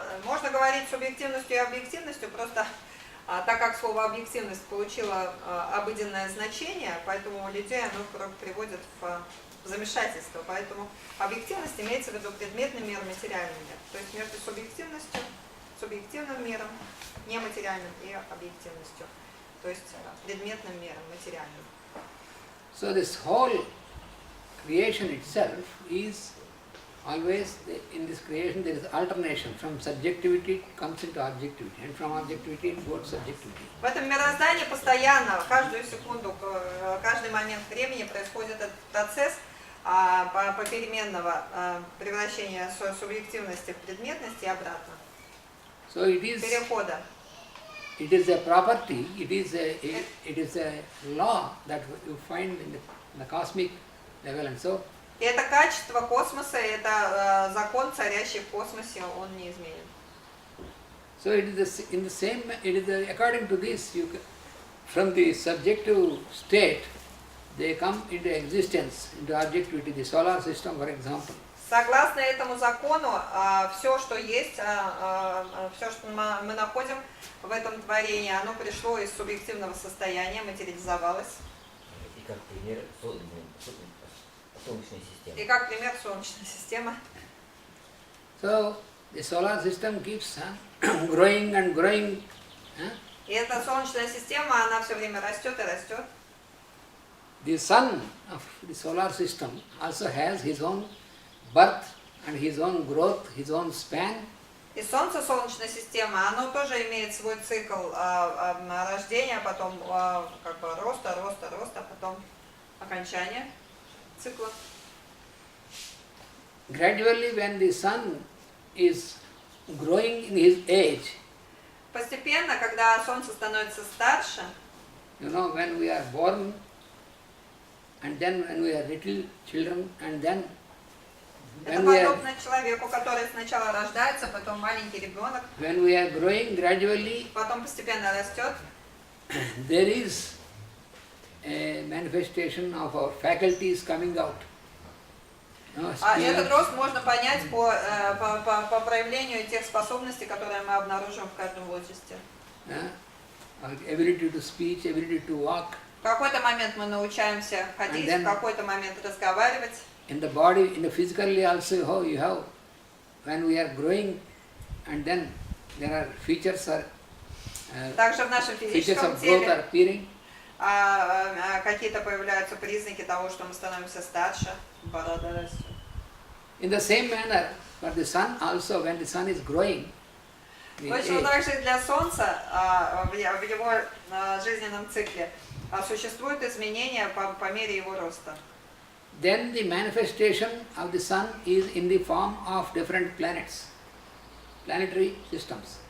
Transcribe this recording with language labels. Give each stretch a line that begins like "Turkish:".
Russian: Можно говорить субъективностью и объективностью, просто так как слово объективность получило обыденное значение, поэтому людей оно приводит в замешательство. Поэтому объективность имеется в виду предметный мир, материальный мир. То есть между субъективностью, субъективным миром, нематериальным и объективностью. То есть предметным миром, материальным.
English: So this whole creation itself is always, in this creation there is alternation. From subjectivity it comes into objectivity, and from objectivity it goes to subjectivity.
Russian: В этом мироздании постоянно, каждую секунду, каждый момент времени происходит этот процесс попеременного превращения субъективности в предметность и обратно.
English: So it is,
Russian: перехода.
English: it is a property, it is a law that you find in the cosmic level, and so
Russian: И это качество космоса, это закон, царящий в космосе, он неизменен.
English: so it is in the same, it is according to this, from the subjective state they come into existence, into objectivity. The solar system, for example.
Russian: Согласно этому закону, все, что есть, все, что мы находим в этом творении, оно пришло из субъективного состояния, материализовалось. И как пример Солнечной системы. И как пример Солнечная система.
English: So the solar system keeps growing and growing.
Russian: И эта Солнечная система, она все время растет и растет.
English: The sun of the solar system also has his own birth and his own growth, his own span.
Russian: И Солнце, Солнечная система, оно тоже имеет свой цикл рождения, потом как бы роста, а потом окончания цикла.
English: Gradually, when the sun is growing in his age,
Russian: Постепенно, когда Солнце становится старше,
English: you know, when we are born, and then when we are little children, and then
Russian: это подобно человеку, который сначала рождается, потом маленький ребенок,
English: when we are growing gradually,
Russian: потом постепенно растет.
English: there is a manifestation of our faculties coming out.
Russian: Этот рост можно понять по проявлению тех способностей, которые мы обнаружим в каждом возрасте.
English: Ability to speech, ability to walk.
Russian: В какой-то момент мы научаемся ходить, в какой-то момент разговаривать.
English: In the body, in the physically also, how you have, when we are growing, and then there are features
Russian: Также в нашем
English: features
Russian: физическом
English: of growth are
Russian: теле
English: appearing.
Russian: какие-то появляются признаки того, что мы становимся старше. Борода растет.
English: In the same manner, for the sun also, when the sun is growing,
Russian: Точно так же и для Солнца в его жизненном цикле существуют изменения по мере его роста.
English: then the manifestation of the sun is in the form of different planets, planetary systems.